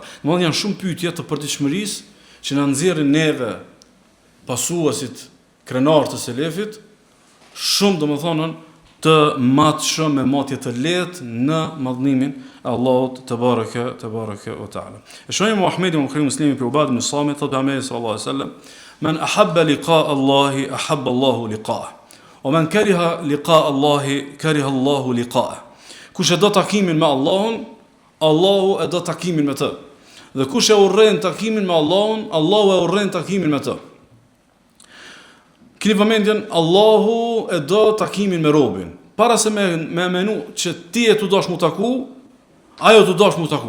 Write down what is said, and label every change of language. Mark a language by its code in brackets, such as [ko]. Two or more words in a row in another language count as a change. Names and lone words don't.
[sq] Domethënë janë shumë pyetje të përditshmërisë që na nxjerrin neve pasuesit krenar të selefit, shumë domethënë të matshëm me matje të lehtë në madhnimin e Allahut [ar] تبارك وتعالى. [sq] E shohim Muhamedi muslimi për Ubad ibn Samit thotë Muhamedi [ar] صلى الله عليه وسلم: "من أحب لقاء الله أحب الله لقاءه. ومن كره لقاء الله كره الله لقاءه." [sq] Kush e do takimin me Allahun, Allahu e do takimin me të. Dhe kush e urren takimin me Allahun, Allahu e urren takimin me të. Keni vëmendjen, Allahu e do takimin me robin. Para se me menu që ti e të dosh mu taku, ajo të dosh mu taku.